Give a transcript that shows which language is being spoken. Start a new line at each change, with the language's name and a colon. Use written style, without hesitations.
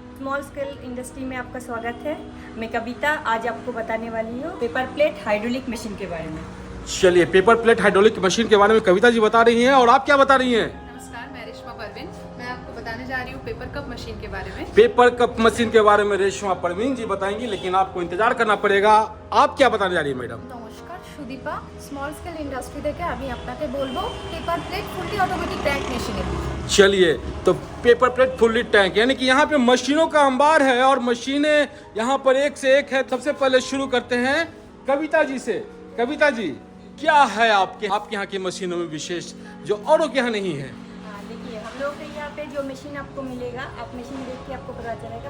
Hindi: Small scale industry में आपका स्वागत है। मैं कविता आज आपको बताने वाली हूँ पेपर प्लेट हाइड्रोलिक मशीन के बारे में। चलिए पेपर प्लेट हाइड्रोलिक मशीन के बारे में कविता जी बता रही हैं और आप क्या बता रही हैं? नमस्कार, मैं रेशमा परवीन। मैं आपको बताने जा रही हूँ पेपर कप मशीन के बारे में। पेपर कप मशीन के बारे में रेशमा परवीन जी बताएंगी, लेकिन आपको इंतजार करना पड़ेगा। आप क्या बताने जा रही है मैडम?
Bangla: নমস্কার, সুদীপা স্মল স্কেল ইন্ডাস্ট্রি থেকে আমি আপনাকে বলবো paper plate fully automatic tank মেশিনের।
Hindi: चलिए, तो पेपर प्लेट फुल्ली टैंक यानी कि यहाँ पे मशीनों का अंबार है और मशीनें यहाँ पर एक से एक है। सबसे पहले शुरू करते हैं कविता जी से। कविता जी, क्या है आपके यहाँ की मशीनों में विशेष जो औरों के यहाँ नहीं है? देखिए हम लोग के यहाँ पे जो मशीन आपको मिलेगा, आप मशीन देख के आपको पता चलेगा।